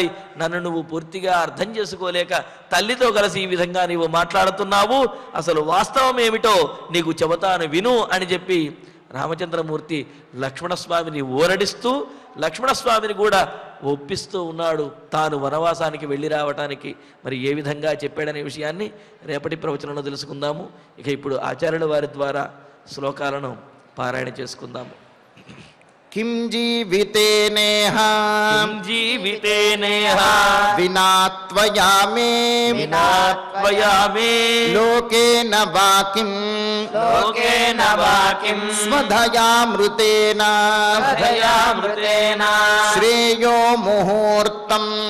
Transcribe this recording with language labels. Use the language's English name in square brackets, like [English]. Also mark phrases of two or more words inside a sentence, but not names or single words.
[Telugu] నన్ను నువ్వు పూర్తిగా అర్థం చేసుకోలేక తల్లితో కలిసి ఈ విధంగా నీవు మాట్లాడుతున్నావు, అసలు వాస్తవం ఏమిటో నీకు చెబుతాను విను అని చెప్పి రామచంద్రమూర్తి లక్ష్మణస్వామిని ఓరడిస్తూ లక్ష్మణస్వామిని కూడా ఒప్పిస్తూ ఉన్నాడు తాను వనవాసానికి వెళ్ళి రావటానికి. మరి ఏ విధంగా చెప్పాడనే విషయాన్ని రేపటి ప్రవచనంలో తెలుసుకుందాము. ఇక ఇప్పుడు ఆచార్యుల వారి ద్వారా శ్లోకాలను పారాయణ చేసుకుందాము. [Sanskrit] किं जीवितेनेह विना त्वया मे लोकेन वा किं स्वधयामृतेन श्रेयो मुहूर्तं